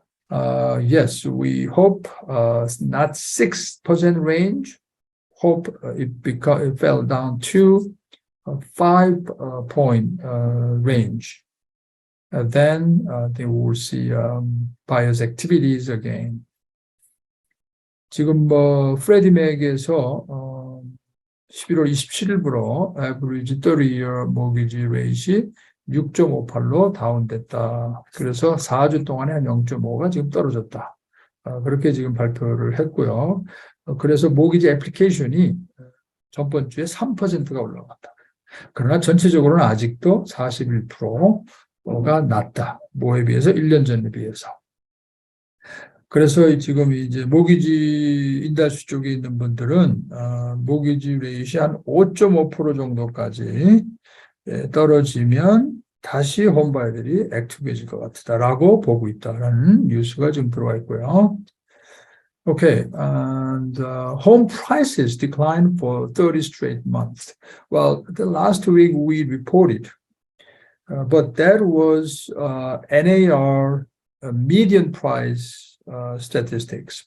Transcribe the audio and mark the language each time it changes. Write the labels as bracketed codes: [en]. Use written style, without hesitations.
[en] Yes, we hope not 6% range. Hope it fell down to a 5-point range. Then they will see buyers activities again. [ko] 지금 프레디맥에서 11월 27일부로 [en] average 30-year mortgage rate [ko] 이 6.58로 다운됐다. 그래서 4주 동안에 한 0.5가 지금 떨어졌다. 그렇게 지금 발표를 했고요. 그래서 모기지 애플리케이션이 전번 주에 3%가 올라갔다. 그러나 전체적으로는 아직도 41%가 낮다. 뭐에 비해서 1년 전에 비해서. 그래서 지금 이제 모기지 인더스트리 쪽에 있는 분들은 모기지 레이시 한 5.5% 정도까지 떨어지면 다시 홈바이들이 액티브해질 것 같다라고 보고 있다라는 뉴스가 지금 들어와 있고요. [en] Okay, and home prices declined for 30 straight months. Well, the last week we reported, but that was NAR median price statistics.